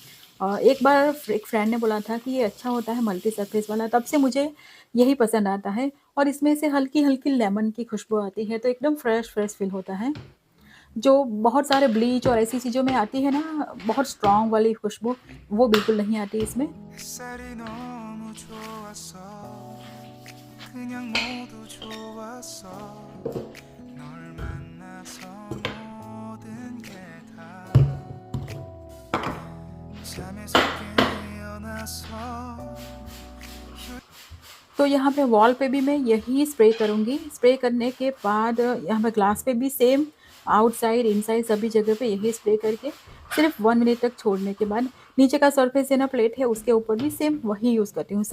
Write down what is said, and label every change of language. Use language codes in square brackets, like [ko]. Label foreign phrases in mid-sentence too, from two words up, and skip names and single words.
[hi] एक बार एक फ्रेंड ने बोला था कि ये अच्छा होता है [en] multi surface [hi] वाला, तब से मुझे यही पसंद आता है और इसमें से हल्की-हल्की लेमन की खुशबू आती है, तो एकदम [en] fresh-fresh feel [hi] होता है। जो बहुत सारे ब्लीच और ऐसी चीज़ों में आती है ना, बहुत स्ट्रॉन्ग वाली खुशबू, वो बिल्कुल नहीं आती इसमें। [ko] 햇살이 너무 좋았어 그냥 모두 좋았어 널 만나서 모든 게 다 잠에서 깨어나서 [hi] तो यहाँ पे वॉल पे भी मैं यही स्प्रे करूँगी। स्प्रे करने के बाद यहाँ पे ग्लास पे भी [en] same outside, inside [hi] सभी जगह पे यही स्प्रे करके सिर्फ़ 1 मिनट तक छोड़ने के बाद नीचे का सरफेस है ना प्लेट है उसके ऊपर भी सेम वही यूज़ करती हूँ।